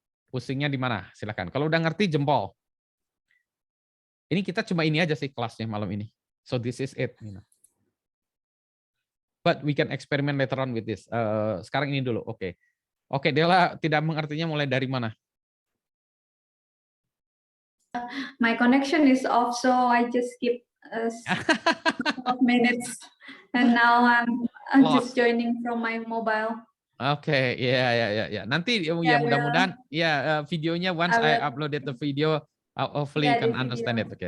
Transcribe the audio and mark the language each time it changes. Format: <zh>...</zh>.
<id>Pusingnya di mana? Silakan. Kalau udah ngerti jempol. Ini kita cuma ini aja sih kelasnya malam ini.</id> <en>So this is it. But we can experiment later on with this.</en> <id>Sekarang ini dulu. Oke. Oke, Dela tidak mengertinya mulai dari mana?</id> <en>My connection is off, so I just skip a couple of minutes, and now I'm just joining from my mobile.</en> <id>Oke, ya. Nanti ya mudah-mudahan ya videonya</id> <en>once I uploaded the video, hopefully you can understand it.</en>